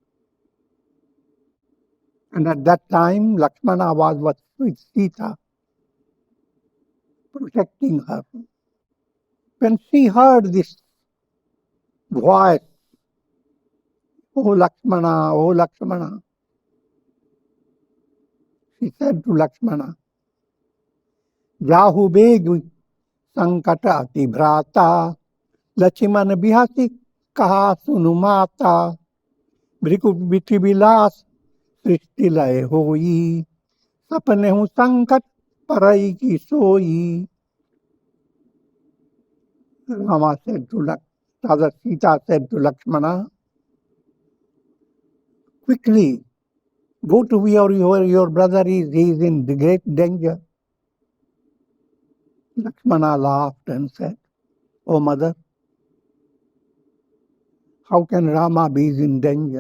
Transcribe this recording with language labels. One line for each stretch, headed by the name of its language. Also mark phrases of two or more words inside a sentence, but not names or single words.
English: And at that time, Lakshmana was with Sita, protecting her. When she heard this voice, "O Lakshmana, O Lakshmana," she said to Lakshmana,
Awadhi: "जाहु बेग संकट अति भ्राता, लक्ष्मण बिहसि कहा सुनु माता, भृकु बिति बिलास सृष्टि लय होई, सपने हूँ संकट परई की सोई."
English: Rama said to rather Sita said to Lakshmana, "Quickly, go to where your brother is. He is in great danger." Lakshmana laughed and said, "Oh mother, how can Rama be in danger?